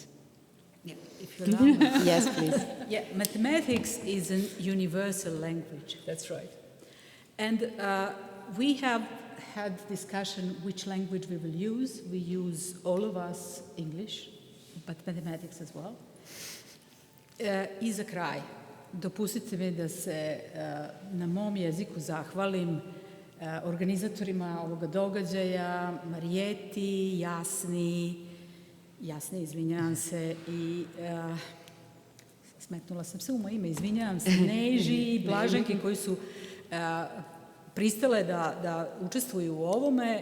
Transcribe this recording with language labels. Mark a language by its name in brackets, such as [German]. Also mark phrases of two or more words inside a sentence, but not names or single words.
[English] Yeah, if you allow me. Yes, please. Yeah, mathematics is a universal language. That's right. And we have had discussion which language we will use. We use all of us English, but mathematics as well. [Bosnian] I za kraj, dopustite mi da se na mom jeziku zahvalim organizatorima ovoga događaja, Marijeti, Jasni, izvinjavam se, i smetnula sam se u moje ime, izvinjavam se, Neži i Blaženki koji su pristale da učestvuju u ovome.